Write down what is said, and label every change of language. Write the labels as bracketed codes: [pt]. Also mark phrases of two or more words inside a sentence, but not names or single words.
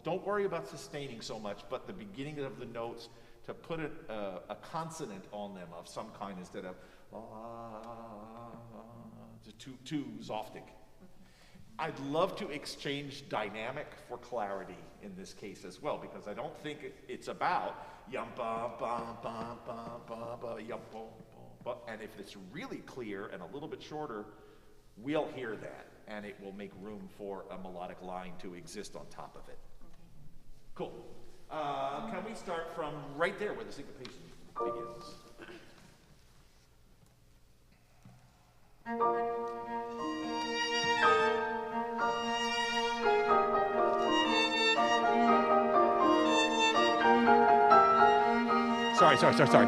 [en] Don't worry about sustaining so much, but the beginning of the notes, to put a consonant on them of some kind instead of too zoftig. I'd love to exchange dynamic for clarity in this case as well, because I don't think it's about yum ba ba ba ba ba ba yum ba ba. And if it's really clear and a little bit shorter, we'll hear that, and it will make room for a melodic line to exist on top of it. Cool. Can we start from right there where the syncopation begins? Sorry.